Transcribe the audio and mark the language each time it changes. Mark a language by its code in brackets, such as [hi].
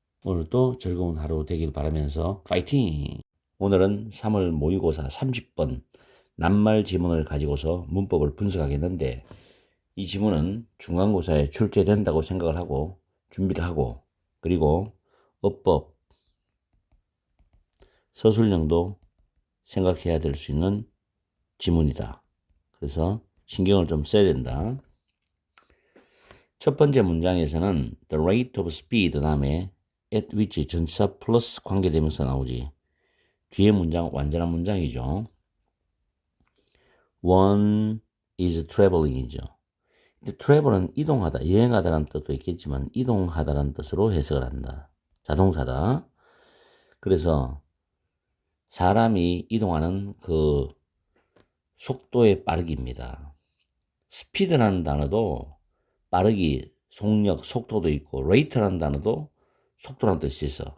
[ko] 오늘도 즐거운 하루 되길 바라면서 파이팅! 오늘은 3월 모의고사 30번 낱말 지문을 가지고서 문법을 분석하겠는데 이 지문은 중간고사에 출제된다고 생각을 하고 준비를 하고 그리고 어법, 서술형도 생각해야 될 수 있는 지문이다. 그래서 신경을 좀 써야 된다. 첫 번째 문장에서는 the rate of speed 다음에 at which 전치사 플러스 관계대명사 나오지. 뒤에 문장 완전한 문장이죠. [en] One is traveling [ko] 이죠. travel은 이동하다, 여행하다라는 뜻도 있겠지만 이동하다라는 뜻으로 해석을 한다. 자동사다. 그래서 사람이 이동하는 그 속도의 빠르기입니다. 스피드라는 단어도 빠르기, 속력, 속도도 있고 rate라는 단어도 속도라는 뜻이 있어.